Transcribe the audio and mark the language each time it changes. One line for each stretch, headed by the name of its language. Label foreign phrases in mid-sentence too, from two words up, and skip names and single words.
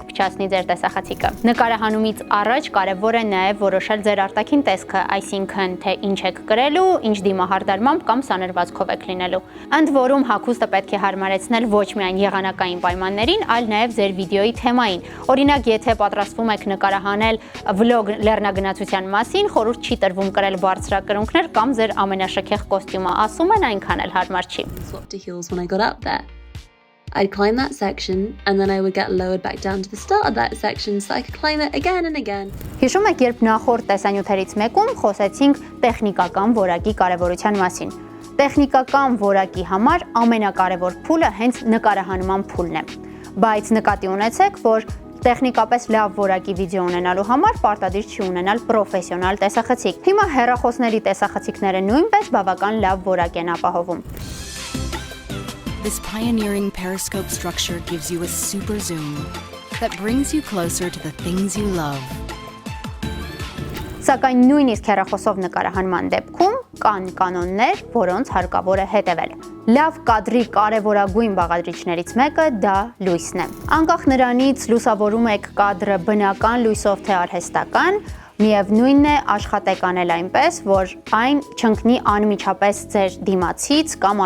Armenian: փչացնի ձեր տեսախցիկը։ Նկարահանումից առաջ կարևոր է նաեւ որոշել ձեր արտաքին տեսքը, այսինքն թե ինչ եք կրելու, ինչ դիմահարդարմամբ կամ սանրվածքով եք լինելու։ Ընդ որում հագուստը պետք է հարմարեցնել ոչ միայն եղանակային պայմաններին, այլ նաեւ ձեր վիդեոյի թեմային։ Օրինակ, եթե պատրաստվում եք նկարահանել վլոգ լեռնագնացության մասին, խորհուրդ չի տրվում կրել բարձրակրունկներ կամ ձեր ամենաշքեղ կոստյումը, ասում են այնքան էլ հարմար չի։
English: Swapped to heels when I got up there. I'd climb that section and then I would get lowered back down to the start of that section so I could climb it again and again.
Armenian: Հիշում եք, երբ նախորդ տեսանյութերից մեկում խոսեցինք տեխնիկական որակի կարևորության մասին։ Տեխնիկական որակի համար ամենակարևոր փուլը հենց նկարահանման փուլն է։ Բայց նկատի ունեցեք, որ տեխնիկապես լավ որակի վիդեո ունենալու համար պարտադիր չի ունենալ պրոֆեսիոնալ տեսախցիկ։ Հիմա հեռախոսների տեսախցիկները նույնպես բավական լավ որակ են ապահովում։
English: This pioneering periscope structure gives you a super zoom that brings you closer to the things you love.
Armenian: Սակայն նույնիսկ հեռախոսով նկարահանման դեպքում կան կանոններ, որոնց հարկավոր է հետևել։ Լավ կադրի կարևորագույն բաղադրիչներից մեկը դա լույսն է։ Անկախ նրանից լուսավորում եք կադրը բնական լույսով թե արհեստական, միևնույնն է աշխատեք անել այնպես, որ այն չընկնի անմիջապես ձեր դիմացից կամ